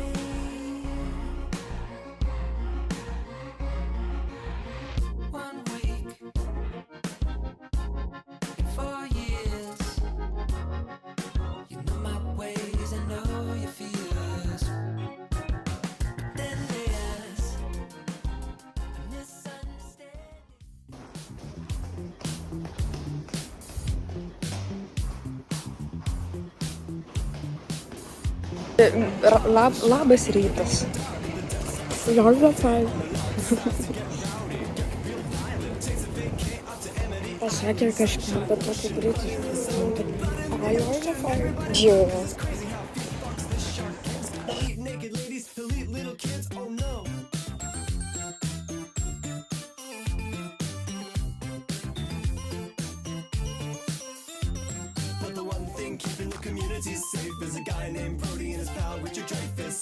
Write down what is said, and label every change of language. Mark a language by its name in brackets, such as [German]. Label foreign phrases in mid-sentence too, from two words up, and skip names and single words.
[English] One week in 4 years. You know my ways, I know your fears. But then there's a misunderstanding. [Lithuanian] Labas rytas. Pasakė kažką, bet tokį britišką. Džiaugiu. [English] Naked ladies, elite little kids, oh no. But the one thing keeping the community safe is a guy named Brody and his pal Richard Dreyfuss.